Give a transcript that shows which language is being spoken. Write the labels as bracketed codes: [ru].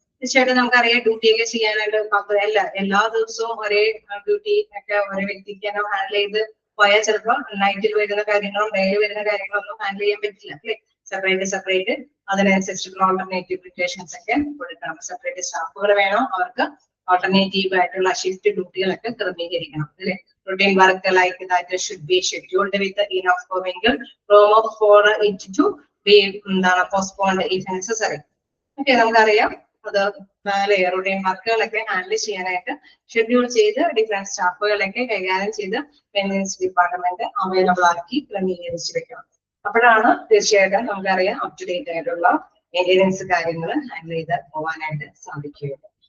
[ml] തീർച്ചയായിട്ടും നമുക്കറിയാം ഡ്യൂട്ടി ഒക്കെ ചെയ്യാനായിട്ട് എല്ലാ ദിവസവും ഒരേ ഡ്യൂട്ടി ഒക്കെ ഒരേ വ്യക്തിക്ക് തന്നെ ഹാൻഡിൽ ചെയ്ത് പോയാൽ ചിലപ്പോൾ നൈറ്റിൽ വരുന്ന കാര്യങ്ങളും ഡെയിലി വരുന്ന കാര്യങ്ങളൊന്നും ഹാൻഡിൽ ചെയ്യാൻ പറ്റില്ല അല്ലെ. സെപ്പറേറ്റ് അതിനനുസരിച്ചിട്ടുള്ള ഓൾട്ടർനേറ്റീവ് പ്രിപ്പറേഷൻസ് ഒക്കെ കൊടുക്കണം. സെപ്പറേറ്റ് സ്റ്റാഫുകൾ വേണം, അവർക്ക് ഓൾട്ടർനേറ്റീവ് ആയിട്ടുള്ള ഷിഫ്റ്റ് ഡ്യൂട്ടികളൊക്കെ ക്രമീകരിക്കണം അല്ലെ. [en] Routine work like that should be scheduled with enough room for it to be postponed if necessary. [ml] Okay, നമുക്കറിയാം അത് റൂട്ടീൻ വർക്കുകളൊക്കെ ഹാൻഡിൽ ചെയ്യാനായിട്ട് ഷെഡ്യൂൾ ചെയ്ത് ഡിഫറെന്റ് സ്റ്റാഫുകളൊക്കെ കൈകാര്യം ചെയ്ത് മെയിൻ്റെനൻസ് ഡിപ്പാർട്ട്മെന്റ് അവൈലബിൾ ആക്കി ക്രമീകരിച്ച് വെക്കണം. അപ്പോഴാണ് തീർച്ചയായിട്ടും നമുക്കറിയാം അപ് ടു ഡേറ്റ് ആയിട്ടുള്ള മെയിൻ്റെനൻസ് കാര്യങ്ങൾ ഹാൻഡിൽ ചെയ്ത് പോകാനായിട്ട് സാധിക്കുകയുള്ളൂ.